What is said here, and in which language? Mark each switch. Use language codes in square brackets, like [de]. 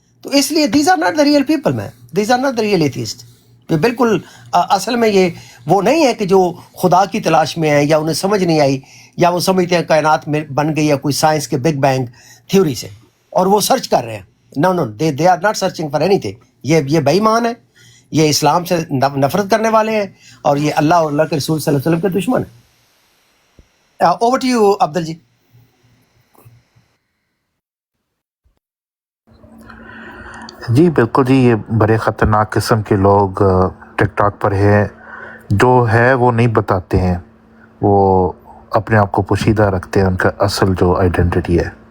[ur] تو اس لیے [en] These are not the real people man, these are not the real atheist. [ur] یہ بالکل اصل میں یہ وہ نہیں ہے کہ جو خدا کی تلاش میں ہے، یا انہیں سمجھ نہیں آئی، یا وہ سمجھتے ہیں کائنات میں بن گئی ہے کوئی سائنس کے بگ بینگ تھیوری سے، اور وہ سرچ کر رہے ہیں. [en] No they are not searching for anything. [ur] یہ بے ایمان ہے، یہ اسلام سے نفرت کرنے والے ہیں، اور یہ اللہ اور اللہ کے رسول صلی اللہ علیہ وسلم کے دشمن ہیں. [en] Over to you Abdul ji. [ur] جی بالکل جی. یہ بڑے خطرناک قسم کے لوگ ٹک ٹاک پر ہیں، جو ہے وہ نہیں بتاتے ہیں، وہ اپنے آپ کو پوشیدہ رکھتے ہیں، ان کا اصل جو آئیڈینٹی ہے.